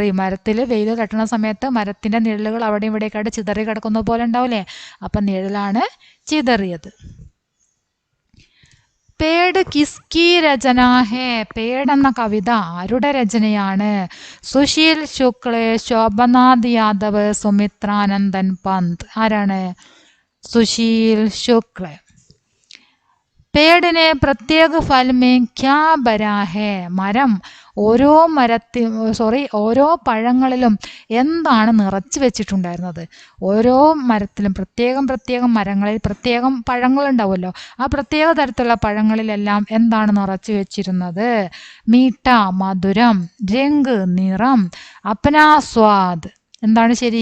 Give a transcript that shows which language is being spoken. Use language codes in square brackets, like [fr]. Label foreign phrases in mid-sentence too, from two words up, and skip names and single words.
[ml] മരത്തിൽ വെയിൽ തട്ടുന്ന സമയത്ത് മരത്തിന്റെ നിഴലുകൾ അവിടെയും ഇവിടെയൊക്കെയായിട്ട് ചിതറി കിടക്കുന്ന പോലെ ഉണ്ടാവില്ലേ, അപ്പം നിഴലാണ് ചിതറിയത്. [hi] पेड़ किसकी रचना है, [ml] പേട് എന്ന കവിത ആരുടെ രചനയാണ്? സുശീൽ ശുക്ല, ശോഭനാഥ് യാദവ്, സുമിത്രാനന്ദൻ പന്ത്. ആരാണ്? [hi] सुशील शुक्ल। पेड़ ने प्रत्येक फल में क्या भरा है? [ml] മരം ഓരോ ഓരോ പഴങ്ങളിലും എന്താണ് നിറച്ചു വെച്ചിട്ടുണ്ടായിരുന്നത്? ഓരോ മരത്തിലും പ്രത്യേകം മരങ്ങളിൽ പ്രത്യേകം പഴങ്ങൾ ഉണ്ടാവുമല്ലോ, ആ പ്രത്യേക തരത്തിലുള്ള പഴങ്ങളിലെല്ലാം എന്താണ് നിറച്ചു വെച്ചിരുന്നത്? മീഠ മധുരം, രംഗ് നിറം, [hi] अपना स्वाद. [ml] എന്താണ് ശരി?